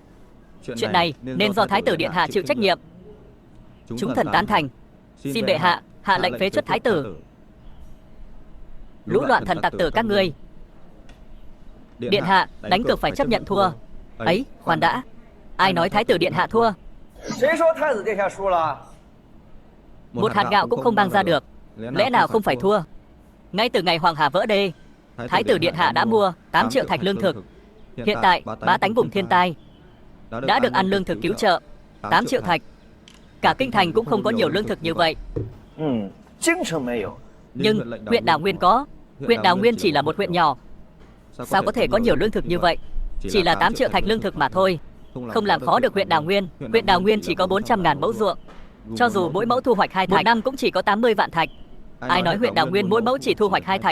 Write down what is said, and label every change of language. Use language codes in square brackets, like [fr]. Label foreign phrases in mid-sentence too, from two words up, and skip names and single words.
[vi] Chuyện này nên do Thái tử điện hạ chịu trách nhiệm. Chúng thần tán thành. Xin bệ hạ hạ lệnh phế truất thái tử. Lũ loạn thần tặc tử các ngươi. Điện hạ đánh cược phải chấp nhận thua. Ấy, khoan đã. Ai nói Thái tử điện hạ thua? [zh] 谁说太子殿下输了？ [vi] Một hạt gạo cũng không mang ra được. Lẽ nào không phải thua? Ngay từ ngày Hoàng Hà vỡ đê, Thái tử điện hạ đã mua 8 triệu thạch lương thực. Hiện tại bá tánh vùng thiên tai đã được ăn lương thực cứu trợ. 8 triệu thạch. Cả kinh thành cũng không có nhiều lương thực như vậy. [zh] 京城没有。 [vi] Nhưng huyện Đào Nguyên có. Huyện Đào Nguyên chỉ là một huyện nhỏ. Sao có thể có nhiều lương thực như vậy? Chỉ là 8 triệu thạch lương thực mà thôi. Không làm khó được huyện Đào Nguyên. Huyện Đào Nguyên chỉ có 400.000 mẫu ruộng. Cho dù mỗi mẫu thu hoạch 2 thạch, một năm cũng chỉ có 80 vạn thạch. Ai nói huyện Đào Nguyên mỗi mẫu chỉ thu hoạch 2 thạch?